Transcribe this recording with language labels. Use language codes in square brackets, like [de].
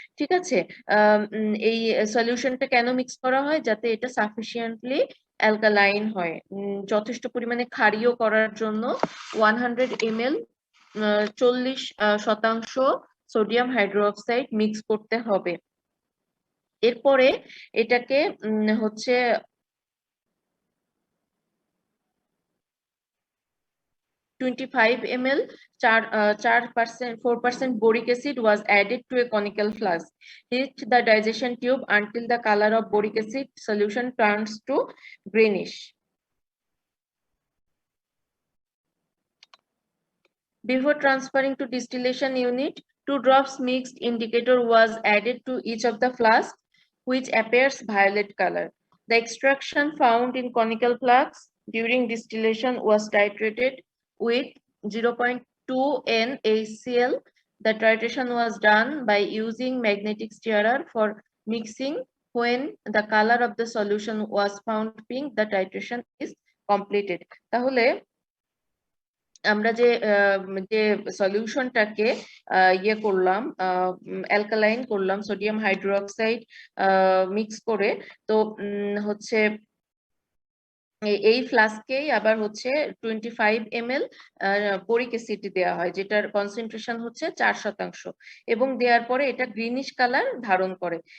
[bn] ঠিক আছে, এই সলিউশনটা কেন মিক্স করা হয়, যাতে এটা সাফিসিয়েন্টলি অ্যালকালাইন হয়, যথেষ্ট পরিমাণে ক্ষারীয় করার জন্য 100 ml 40% সোডিয়াম হাইড্রোক্সাইড মিক্স করতে হবে। এরপরে এটাকে হচ্ছে [en] 25 ml 4% boric acid was added to a conical flask. Heat the digestion tube until the color of boric acid solution turns to greenish. Before transferring to distillation unit, 2 drops mixed indicator was added to each of the flasks, which appears violet color. The extraction found in conical flasks during distillation was titrated with 0.2 NaCl. The titration was done by using magnetic stirrer for mixing. When the color of the solution was found pink, the titration is completed. [bn] তাহলে আমরা যে সলিউশনটাকে ইয়ে করলাম, alkaline করলাম sodium hydroxide mix করে, তো হচ্ছে এই ফ্লাস্কেই আবার হচ্ছে 25 ml বোরিক অ্যাসিড দেওয়া হয়, যেটার কনসেন্ট্রেশন হচ্ছে 4%, এবং দেওয়ার পরে এটা গ্রিনিশ কালার ধারণ করে।